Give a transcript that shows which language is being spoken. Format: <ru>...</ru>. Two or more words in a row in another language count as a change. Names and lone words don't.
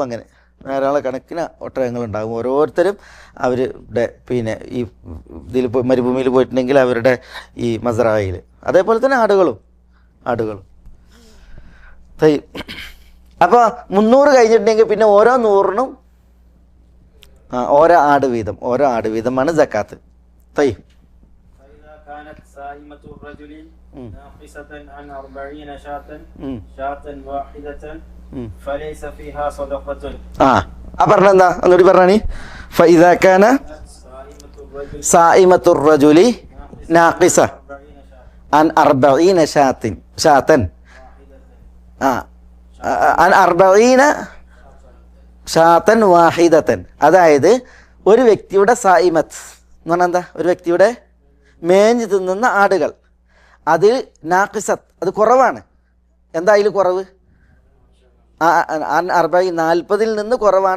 <ml>അങ്ങനെ ധാരാളക്കണക്കിന് ഒട്ടകങ്ങളുണ്ടാകും. ഓരോരുത്തരും അവരുടെ പിന്നെ ഈ ഇതിൽ മരുഭൂമിയിൽ പോയിട്ടുണ്ടെങ്കിൽ അവരുടെ ഈ മസ്റഅയിൽ, അതേപോലെ തന്നെ ആടുകളും. അപ്പോൾ 300 കഴിഞ്ഞിട്ടുണ്ടെങ്കിൽ പിന്നെ ഓരോ 100നും ഓരോ ആട് വീതമാണ് സക്കാത്ത്. തയ്യ്</ml> <ar>فإذا كانت سائمة الرجل ناقصة عن 40 شاة واحدة فليس فيها صدقة.</ar> <ml>പറഞ്ഞെന്താ ഒന്നുകൂടി പറഞ്ഞാണി.</ml> <ar>فإذا كان سائمة الرجل ناقصة عن 40 شاة عن 40 شاة واحدة.</ar> <ml>അതായത് ഒരു വ്യക്തിയുടെ സായിമത്ത് എന്ന് പറഞ്ഞാൽ എന്താ? ഒരു വ്യക്തിയുടെ മേഞ്ഞ് തിന്നുന്ന ആടുകൾ, അതിൽ നാഖിസത്ത്, അത് കുറവാണ്. എന്താ അതിൽ കുറവ്? 40 നിന്ന് കുറവാണ്.</ml>